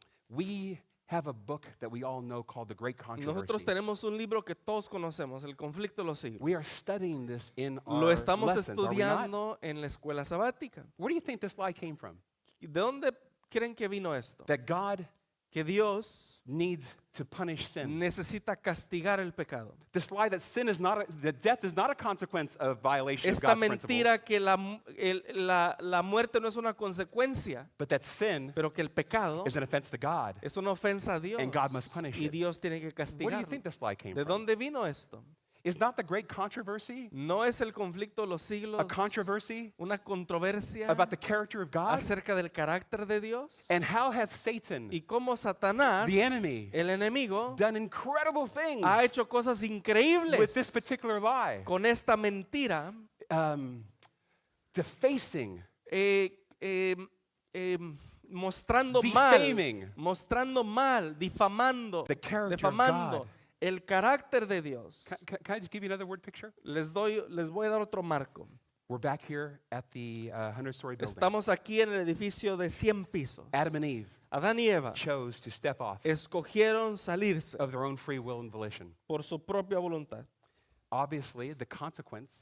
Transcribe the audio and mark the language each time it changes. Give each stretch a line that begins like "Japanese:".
English: We have a book that we all know called The Great
Spanish: Nosotros
English: Controversy.
Spanish: tenemos un libro que todos conocemos, El conflicto de los siglos.
English: We are studying this in
Spanish: Lo
English: our
Spanish: estamos
English: lessons, are we not?
Spanish: estudiando en la escuela sabática.
English: Where do you think this lie came from?
Spanish: ¿De dónde creen que vino esto?
English: That God
Spanish: Que Dios
English: needs to punish sin.
Spanish: necesita castigar el pecado.
English: This lie that sin is not, that death is not a consequence of violation of
Spanish: Esta
English: God's
Spanish: mentira
English: principles,
Spanish: que la muerte no es una consecuencia,
English: but that sin
Spanish: pero que el pecado
English: is an offense to God.
Spanish: es una ofensa a Dios
English: And God must punish
Spanish: y
English: it.
Spanish: Dios tiene que
English: Where do you
Spanish: castigarlo.
English: think this lie came
Spanish: ¿De
English: from?
Spanish: dónde vino esto?
English: Is not the great controversy
Spanish: ¿No es el conflicto de los
English: a
Spanish: siglos
English: controversy
Spanish: una controversia
English: about the character of God?
Spanish: acerca del carácter de Dios?
English: And how has Satan
Spanish: Y cómo Satanás,
English: The enemy,
Spanish: el enemigo,
English: done incredible things
Spanish: ha hecho cosas
English: with
Spanish: increíbles
English: this particular lie?
Spanish: con esta mentira,
English: Defacing,
Spanish: eh, eh, eh, mostrando
English: Defaming.
Spanish: mal, difamando,
English: the character of
Spanish: defamando
English: God.
Spanish: el carácter de Dios.
English: Can I just give you another word picture?
Spanish: Les voy a dar otro marco.
English: We're back here at the 100-story building.
Spanish: Estamos aquí en el edificio de 100 pisos.
English: Adam and Eve
Spanish: Adán y Eva
English: chose to step off
Spanish: escogieron salirse
English: of their own free will and volition.
Spanish: por su propia voluntad.
English: Obviously, the consequence